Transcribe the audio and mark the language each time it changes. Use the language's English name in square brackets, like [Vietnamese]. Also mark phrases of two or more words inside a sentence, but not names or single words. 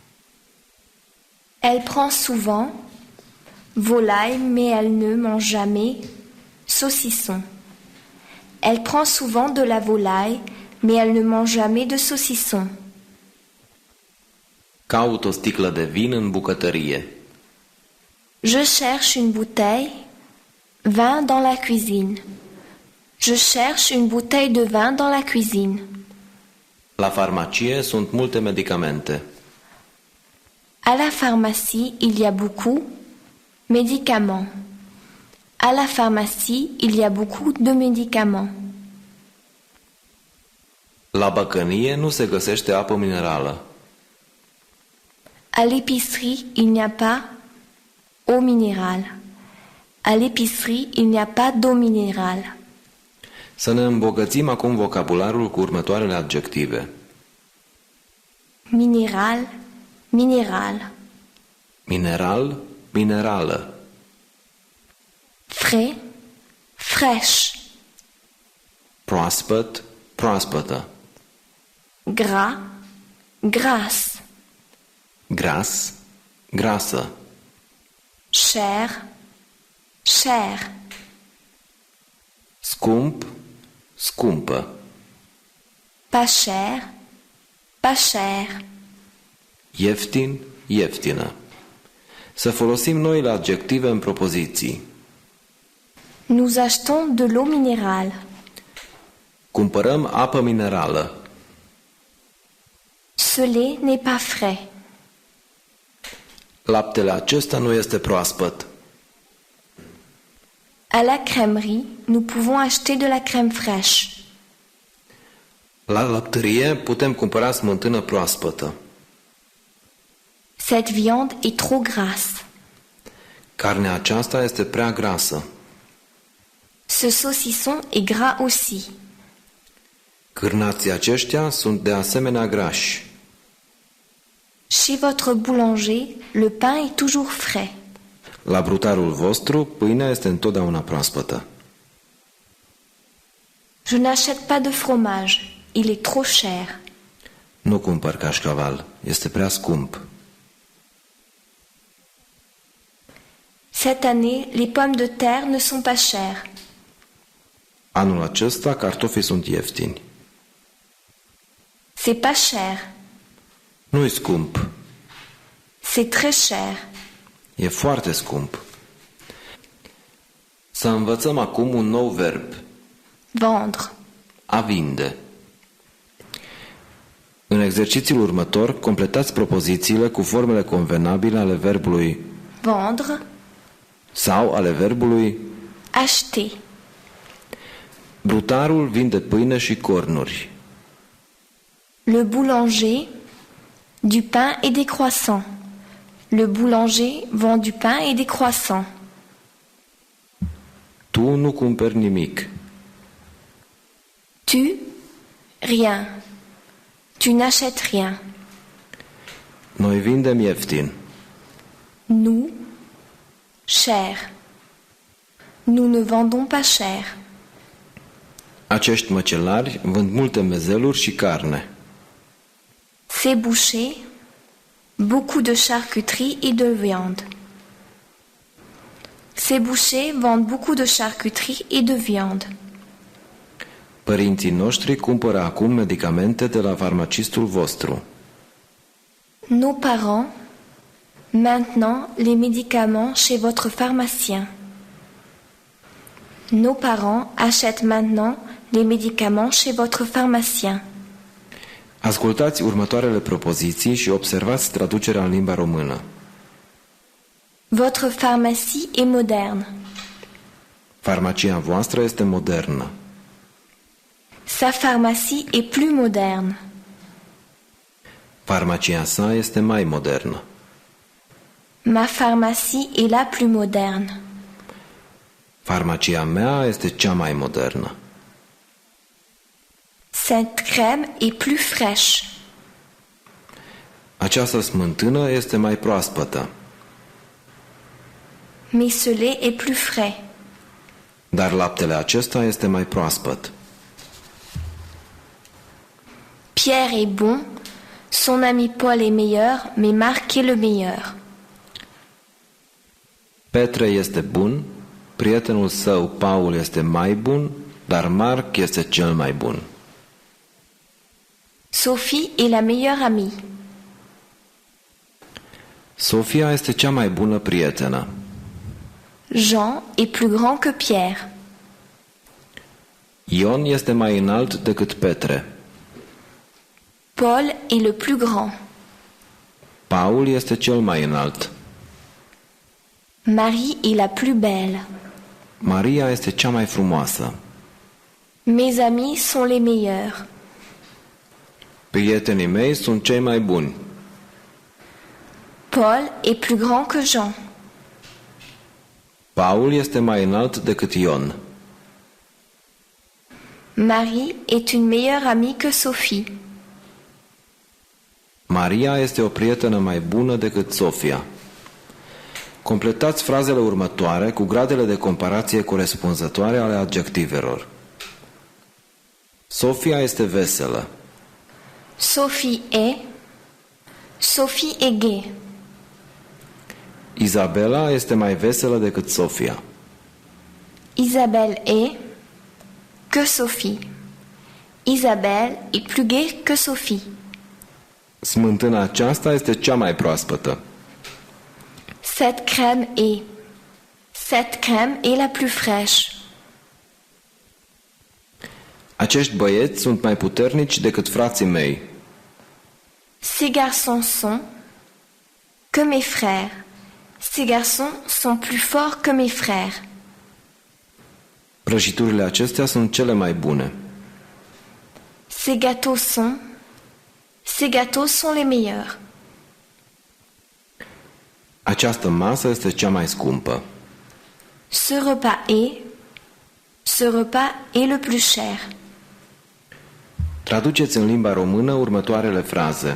[French] Elle prend souvent volaille, mais elle ne mange jamais saucisson. Elle prend souvent de la volaille, mais elle ne mange jamais de saucisson. [Romanian] Caut o sticlă de vin în bucătărie. [French] Je cherche une bouteille vin dans la cuisine. Je cherche une bouteille de vin dans la cuisine. [Romanian] La farmacie sunt multe medicamente. [French] À la pharmacie, il y a beaucoup médicaments. À la pharmacie, il y a beaucoup de médicaments. [Romanian] La băcănie nu se găsește apă minerală. [French] À l'épicerie, il n'y a pas eau minérale. À l'épicerie, il n'y a pas d'eau minérale. [Romanian] Să ne îmbogățim acum vocabularul cu următoarele adjective. [French] Minéral, minéral. [Romanian] Mineral, minerală. [French] Frais, fraîche. [Romanian] Proaspăt, proaspătă. [French] Gras, grasse. [Romanian] Gras, grasă. [French] Cher, cher. [Romanian] Scump, scumpă. [French] Pas cher, pas cher. [Romanian] Ieftin, ieftină. Să folosim noile adjective în propoziții. [French] Nous achetons de l'eau minérale. [Romanian] Cumpărăm apă minerală. [French] Ce lait n'est pas frais. [Romanian] Laptele acesta nu este proaspăt. [French] À la crèmerie, nous pouvons acheter de la crème fraîche. [Romanian] La laptărie putem cumpăra smântână proaspătă. [French] Cette viande est trop grasse. [Romanian] Carnea aceasta este prea grasă. [French] Ce saucisson est gras aussi. [Romanian] Cârnații aceștia sunt de asemenea grași. [French] Chez votre boulanger, le pain est toujours frais. [Romanian] La brutarul vostru, pâinea este întotdeauna proaspătă. [French] Je n'achète pas de fromage. Il est trop cher. [Romanian] Nu cumpăr cașcaval, este prea scump. [French] Cette année, les pommes de terre ne sont pas chères. [Romanian] Anul acesta, cartofii sunt ieftini. [French] C'est pas cher. [Romanian] Nu-i scump, [French] C'est très cher. [Romanian] e foarte scump. Să învățăm acum un nou verb, [French] Vendre. [Romanian] a vinde. În exercițiul următor, completați propozițiile cu formele convenabile ale verbului [French] Vendre. [Romanian] sau ale verbului [French] Acheter. [Romanian] brutarul vinde pâine și cornuri. [French] Le boulanger, du pain et des croissants. Le boulanger vend du pain et des croissants. [Romanian] Tu nu cumperi nimic. [French] Tu, rien. Tu n'achètes rien. [Romanian] Noi vindem ieftin. [French] Nous, cher. Nous ne vendons pas cher. [Romanian] Acești măcelari vând multe mezeluri și carne. [French] Ces bouchers, beaucoup de charcuterie et de viande. Ces bouchers vendent beaucoup de charcuterie et de viande. [Romanian] Părinții noștri cumpără acum medicamente de la farmacistul vostru. [French] Nos parents, maintenant les médicaments chez votre pharmacien. Nos parents achètent maintenant les médicaments chez votre pharmacien. [Romanian] Ascultați următoarele propoziții și observați traducerea în limba română. [French] Votre pharmacie est moderne. [Romanian] Farmacia voastră este modernă. [French] Sa pharmacie est plus moderne. [Romanian] Farmacia sa este mai modernă. [French] Ma pharmacie est la plus moderne. [Romanian] Farmacia mea este cea mai modernă. [French] Cette crème est plus fraîche. [Romanian] Această smântână este mai proaspătă, [French] Mais ce lait est plus frais. [Romanian] dar laptele acesta este mai proaspăt. [French] Pierre est bon, son ami Paul est meilleur, mais Marc est le meilleur. [Romanian] Petre este bun, prietenul său Paul este mai bun, dar Marc este cel mai bun. [French] Sophie est la meilleure amie. [Romanian] Sofia este cea mai bună prietenă. [French] Jean est plus grand que Pierre. [Romanian] Ion este mai înalt decât Petre. [French] Paul est le plus grand. [Romanian] Paul este cel mai înalt. [French] Marie est la plus belle. [Romanian] Maria este cea mai frumoasă. [French] Mes amis sont les meilleurs. [Romanian] Prietenii mei sunt cei mai buni. [French] Paul est plus grand que Jean. [Romanian] Paul este mai înalt decât Ion. [French] Marie est une meilleure amie que Sophie. [Romanian] Maria este o prietenă mai bună decât Sofia. Completați frazele următoare cu gradele de comparație corespunzătoare ale adjectivelor. Sofia este veselă. [French] Sophie est gaie. [Romanian] Izabela este mai veselă decât Sofia. [French] Isabelle est que Sophie. Isabelle est plus gaie que Sophie. [Romanian] Smântâna aceasta este cea mai proaspătă. [French] Cette crème est la plus fraîche. [Romanian] Acești băieți sunt mai puternici decât frații mei. [French] Ces garçons sont que mes frères. Ces garçons sont plus forts que mes frères. [Romanian] Prăjiturile acestea sunt cele mai bune. [French] Ces gâteaux sont les meilleurs. [Romanian] Această masă este cea mai scumpă. [French] Ce repas est le plus cher. [Romanian] Traduceți în limba română următoarele fraze.